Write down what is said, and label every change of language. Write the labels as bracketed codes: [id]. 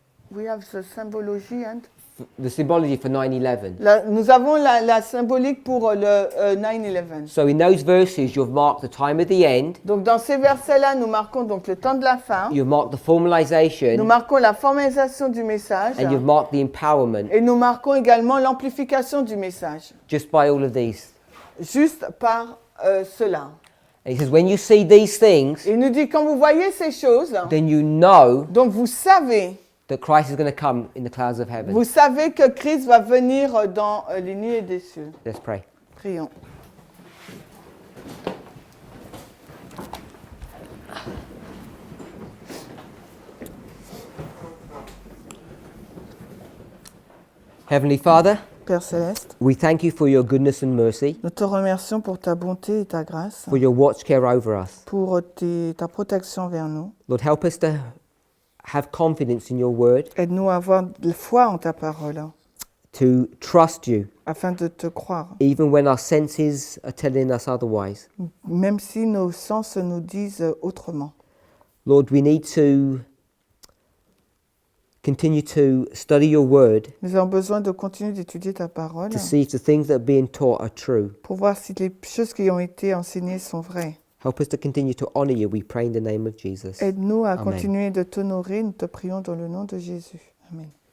[en] we have the symbology and... The symbology for 9/11. [fr] Nous avons la symbolique pour le 9/11. [en] So in those verses, you've marked the time of the end, [fr] Donc dans ces versets-là, nous marquons donc le temps de la fin, [en] you've marked the [fr] nous [en] formalization, [fr] marquons la formalisation du message, [en] and you've marked the empowerment [fr] et nous marquons également l'amplification du message, [en] just by all of these. [fr] juste par cela. [en] And he says, when you see these things, [fr] Il nous dit, quand vous voyez ces choses, [en] then you know [fr] donc vous savez [en] that Christ is going to come in the clouds of heaven. [fr] Vous savez que Christ va venir dans les nuées des cieux. [en] Let's pray. [fr] Prions. [en] Heavenly Father, [fr] Père Céleste, [en] we thank you for your goodness and mercy, [fr] nous te remercions pour ta bonté et ta grâce, [en] for your watch care over us. [fr] pour ta protection vers nous. [en] Lord, help us to have confidence in your word, [fr] Aide-nous à avoir de foi en ta parole, [en] to trust you, [fr] afin de te croire, [en] even when our senses are telling us otherwise. [fr] même si nos sens nous disent autrement. [en] Lord, we need to continue to study your word [fr] Nous avons besoin de continuer d'étudier ta parole [en] to see if the things that are being taught are true. [fr] pour voir si les choses qui ont été enseignées sont vraies. [en] Help us to continue to honor you, we pray in the name of Jesus. [fr] Aide-nous à [en] Amen. [fr] continuer de t'honorer. Nous te prions dans le nom de Jésus. Amen.